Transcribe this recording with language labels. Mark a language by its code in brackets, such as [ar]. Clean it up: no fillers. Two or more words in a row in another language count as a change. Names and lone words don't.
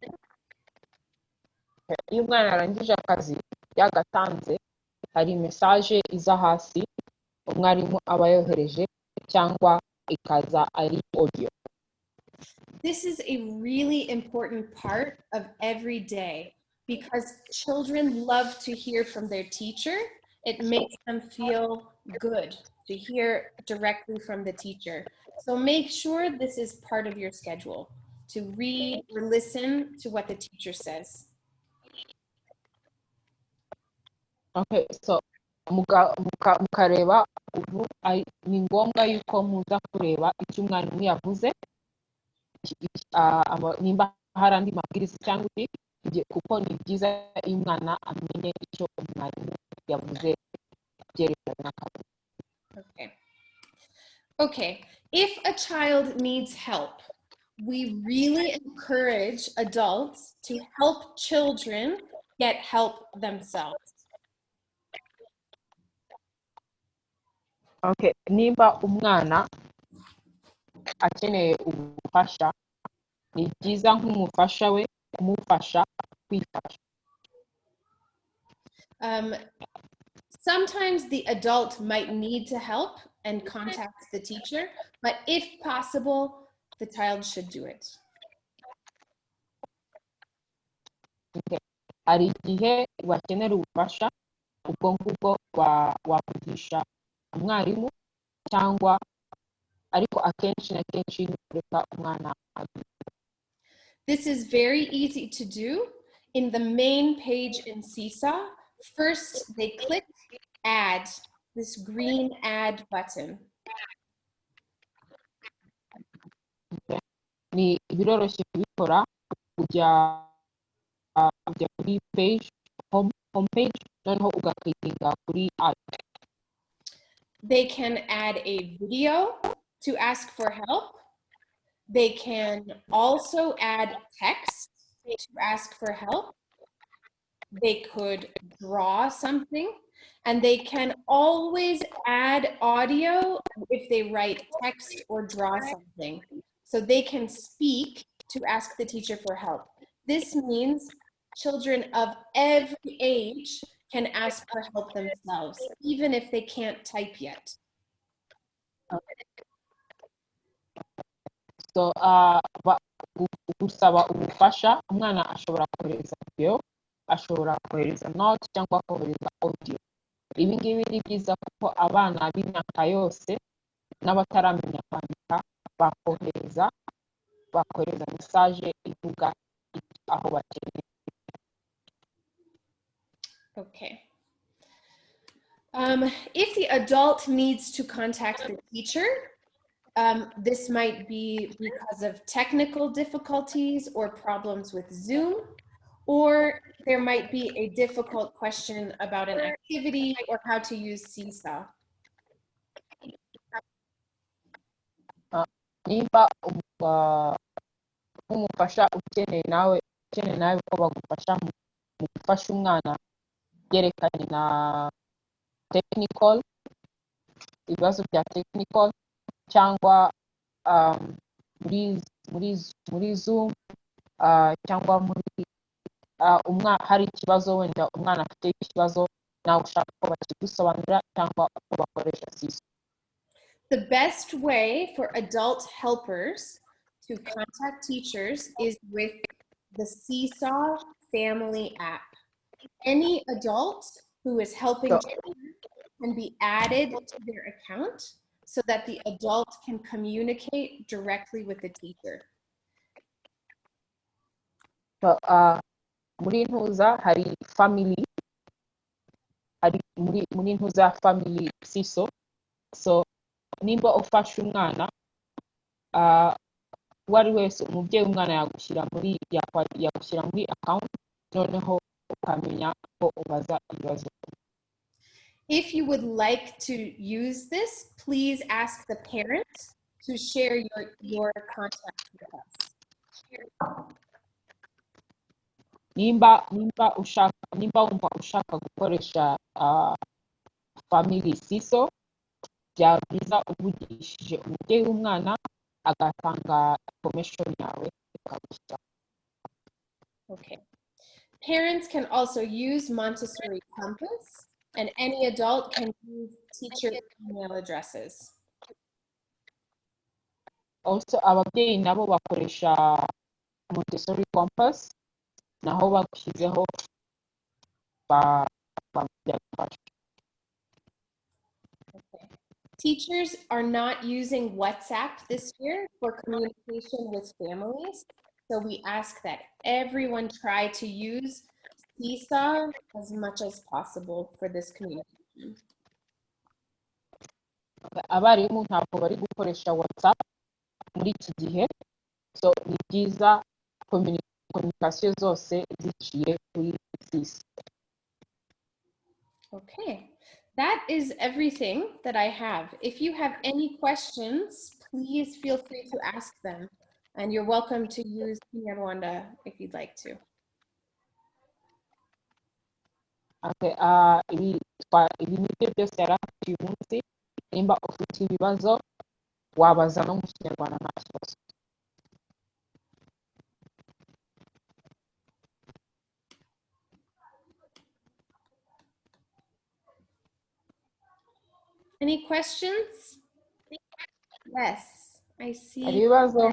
[rw] Iyo umwana arangije akazi yagatanze, hari message iza hasi umwarimu aba yohereje cyangwa ikaza ari audio. [en] This is a really important part of every day because children love to hear from their teacher. It makes them feel good to hear directly from the teacher. So make sure this is part of your schedule, to read or listen to what the teacher says. [rw] Okay, so mukareba ubu ni ngombwa yuko muza kureba icyo umwarimu yavuze, nimba hari andi mabwiriza cyangwa kuko ni byiza iyo umwana amenye icyo umwarimu yavuze byerekana n'akazi. [en] Okay, if a child needs help, we really encourage adults to help children get help themselves. [rw] Okay, nimba umwana akeneye ubufasha, ni byiza nk'umufasha we kumufasha kwifasha. [en] Sometimes the adult might need to help and contact the teacher, but if possible, the child should do it. Okay. [rw] Hari igihe bakenera ubufasha, ubwo ngubwo wakugisha umwarimu cyangwa ariko akenshi na kenshi kureka umwana. [en] This is very easy to do. In the main page in Seesaw, first they click add, this green add button. Okay. [rw] Ni biroroshye kubikora, kujya kuri [en] page home page [rw] noneho ugaklikinga kuri add. [en] They can add a video to ask for help. They can also add text to ask for help. They could draw something, and they can always add audio if they write text or draw something. So they can speak to ask the teacher for help. This means children of every age can ask for help themselves, even if they can't type yet. [rw] So gusaba ubufasha, umwana ashobora kohereza video, ashobora kohereza note cyangwa kohereza audio. Ibi ngibi ni byiza kuko abana b'imyaka yose n'abataramenya kwandika bakohereza message ivuga aho bakeneye. Okay. [en] If the adult needs to contact the teacher, this might be because of technical difficulties or problems with Zoom, or there might be a difficult question about an activity or how to use Seesaw. [rw] Nimba umufasha ukeneye nawe ko bagufasha mu gufasha umwana yerekanye na technical, ibibazo bya technical cyangwa muri Zoom cyangwa muri hari ikibazo wenda umwana afite ikibazo nawe ushaka ko bakigusobanurira cyangwa ko bakoresha Seesaw. [en] The best way for adult helpers to contact teachers is with the Seesaw Family app. Any adult who is helping children can be added to their account so that the adult can communicate directly with the teacher. So, [rw] muri ntuza hari family, muri ntuza family Seesaw. So nimba ufasha umwana wari wese umubyeyi umwana yagushyira muri account noneho ukamenya ko ubaza ibibazo. [en] If you would like to use this, please ask the parents to share your contact with us. [rw] Nimba wumva ushaka gukoresha family Seesaw, byaba byiza uvugishije umubyeyi w'umwana agatanga information yawe ukabishyira. Okay. [en] Parents can also use Montessori Compass, and any adult can use teacher email addresses. [rw] Also ababyeyi nabo bakoresha Montessori Compass, naho bagushyizeho byagufasha. Okay. [en] Teachers are not using WhatsApp this year for communication with families, so we ask that everyone try to use Seesaw as much as possible for this communication. [rw] Abarimu ntabwo bari gukoresha WhatsApp muri iki gihe, so ni byiza kominikasiyo zose ziciye kuri sisi. [en] Okay, that is everything that I have. If you have any questions, please feel free to ask them. And you're welcome to use Kinyarwanda if you'd like to. [rw] Okay, ibi nibyo byose yari afite uyu munsi. Nimba ufite ibibazo wabaza no mu Kinyarwanda nta kibazo. [en] Any questions? Yes, I [rw] Hari [en] see. [rw] ibibazo?